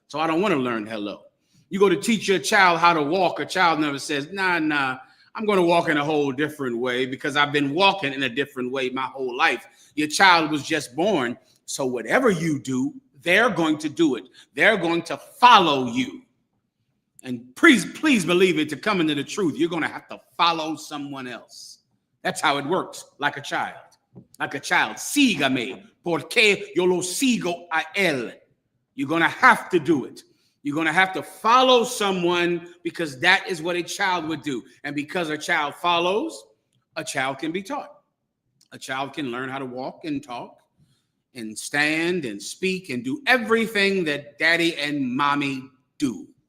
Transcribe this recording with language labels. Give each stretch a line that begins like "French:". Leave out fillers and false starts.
English: So I don't want to learn hello. You go to teach your child how to walk. A child never says, nah, I'm going to walk in a whole different way because I've been walking in a different way my whole life. Your child was just born. So whatever you do, they're going to do it. They're going to follow you. And please believe it, to come into the truth, you're going to have to follow someone else. That's how it works, like a child. Like a child,
Spanish: sígame, porque yo lo sigo a él.
English: You're going to have to do it. You're going to have to follow someone, because that is what a child would do. And because a child follows, a child can be taught. A child can learn how to walk and talk and stand and speak and do everything that daddy and mommy do.